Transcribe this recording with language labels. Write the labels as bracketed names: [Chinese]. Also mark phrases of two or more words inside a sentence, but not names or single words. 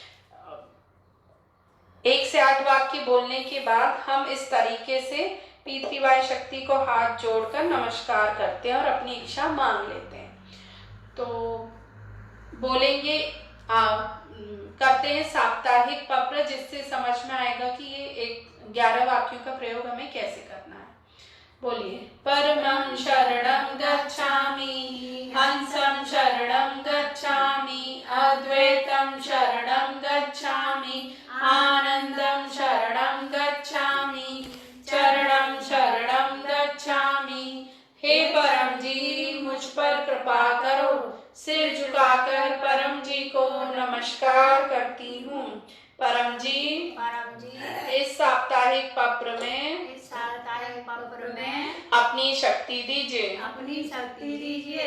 [Hindi] 1 से 8 वाक्य बोलने के बाद हम इस तरीके से P3Y शक्ति को हाथ जोड़कर नमस्कार करते हैं और अपनी इच्छा मांग लेते हैं। तो बोलेंगे, करते हैं साप्ताहिक पप्र, जिससे समझ में आएगा कि ये 11 वाक्यों का प्रयोग हमें कैसे करना है। बोलिए, [Sanskrit] परमं शरणं गच्छामि, हंसं शरणं गच्छामि, अद्वैतं शरणं गच्छामि, आनंदं शरणं गच्छामि, चरणं शरणं गच्छामि। [Hindi] हे परम जी, मुझ पर कृपा करो। सिर झुकाकर परम जी को नमस्कार करती हूँ। परम जी इस साप्ताहिक पप्र में अपनी शक्ति दीजिए।